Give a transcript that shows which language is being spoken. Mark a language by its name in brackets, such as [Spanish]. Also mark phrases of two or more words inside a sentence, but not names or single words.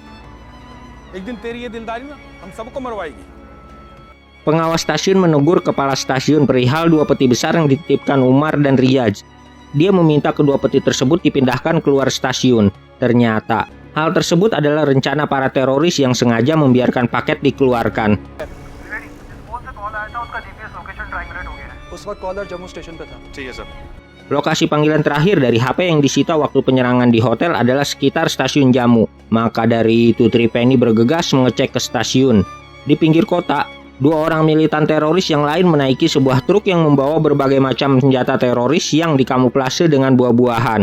[Indonesian] Pengawas stasiun menegur kepala stasiun perihal 2 peti besar yang dititipkan Umar dan Riyaz. Dia meminta kedua peti tersebut dipindahkan keluar stasiun. Ternyata, hal tersebut adalah rencana para teroris yang sengaja membiarkan paket dikeluarkan. [Hindi] उस वक्त कॉलर जम्मू स्टेशन पे था। ठीक है सर। [Indonesian] Lokasi panggilan terakhir dari HP yang disita waktu penyerangan di hotel adalah sekitar stasiun Jammu. Maka dari itu Tripeni bergegas mengecek ke stasiun. Di pinggir kota, dua orang militan teroris yang lain menaiki sebuah truk yang membawa berbagai macam senjata teroris yang dikamuflase dengan buah-buahan.